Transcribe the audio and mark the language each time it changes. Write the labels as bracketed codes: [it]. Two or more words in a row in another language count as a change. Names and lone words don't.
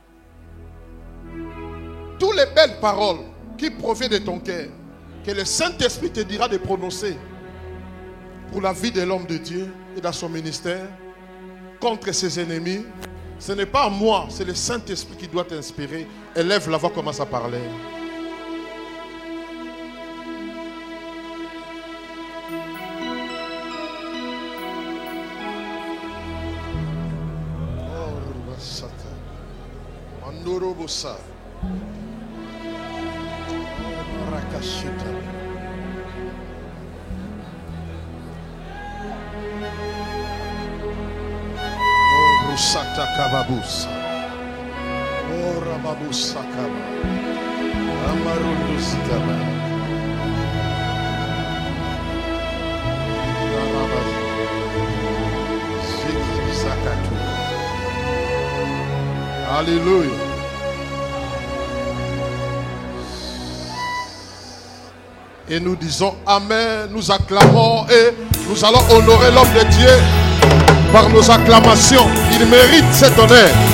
[fr] Toutes les belles paroles qui proviennent de ton cœur, que le Saint-Esprit te dira de prononcer pour la vie de l'homme de Dieu et dans son ministère, contre ses ennemis, ce n'est pas moi, c'est le Saint-Esprit qui doit t'inspirer. Élève la voix, commence à parler. Mandorobosa. Rakashita. Oh, Rusata Kababusa. Oh, Rababusa Kaba. Amarundo Sikaba. Zikibisakatu. Alléluia. Et nous disons Amen, nous acclamons et nous allons honorer l'homme de Dieu par nos acclamations. Il mérite cet honneur.